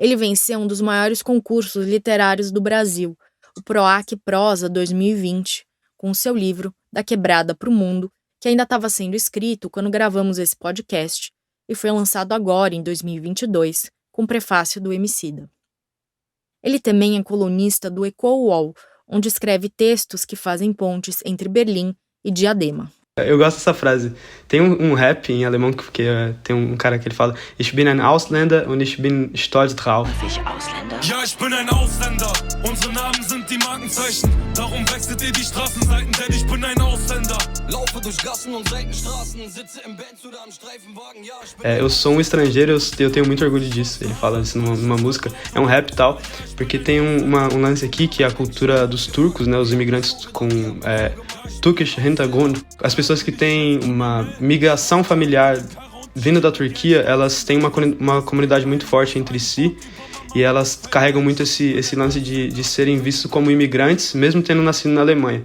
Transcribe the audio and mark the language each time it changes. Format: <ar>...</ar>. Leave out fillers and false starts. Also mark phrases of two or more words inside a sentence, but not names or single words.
<pt>Ele venceu um dos maiores concursos literários do Brasil, o PROAC Prosa 2020, com seu livro Da Quebrada pro Mundo, que ainda estava sendo escrito quando gravamos esse podcast e foi lançado agora, em 2022, com prefácio do Emicida. Ele também é colunista do Eco-UOL, onde escreve textos que fazem pontes entre Berlim e Diadema. Eu gosto dessa frase. Tem um rap em alemão que tem um cara que ele fala:</pt> <de>Ich bin ein Ausländer und ich bin stolz drauf. Ja, ich bin ein Ausländer. Unsere Namen sind die Markenzeichen. Darum wechselt ihr die Straßenseiten, denn ich bin ein Ausländer. Laufe durch Gassen und Seitenstraßen, sitze im Benz oder am Streifenwagen. Ja, ich bin</de> <pt>eu sou um estrangeiro, eu tenho muito orgulho disso. Ele fala isso numa música. É um rap e tal, porque tem um lance aqui que é a cultura dos turcos, né? Os imigrantes com</pt> <de>Turkish Hintergrund.</de> <pt>As pessoas que têm uma migração familiar vindo da Turquia, elas têm uma comunidade muito forte entre si e elas carregam muito esse lance de serem vistos como imigrantes, mesmo tendo nascido na Alemanha.</pt>